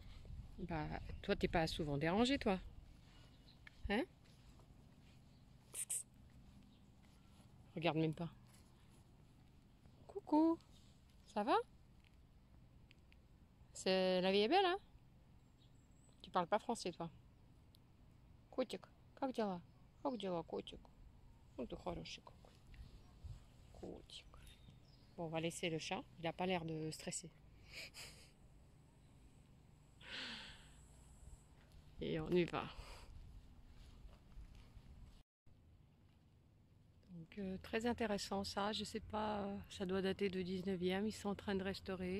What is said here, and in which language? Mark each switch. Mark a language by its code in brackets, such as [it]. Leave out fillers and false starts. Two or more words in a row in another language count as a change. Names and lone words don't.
[fr] Bah, toi, t'es pas souvent dérangé, toi. Hein? Regarde même pas. Coucou. Ça va? La vie est belle, hein? Tu parles pas français, toi. [ru] Котик, как дела? Как дела, котик? Ну, ты хороший какой. Котик. [fr] Bon, on va laisser le chat. Il a pas l'air de stresser. Et on y va. Donc, très intéressant ça. Je sais pas, ça doit dater de 19e. Ils sont en train de restaurer.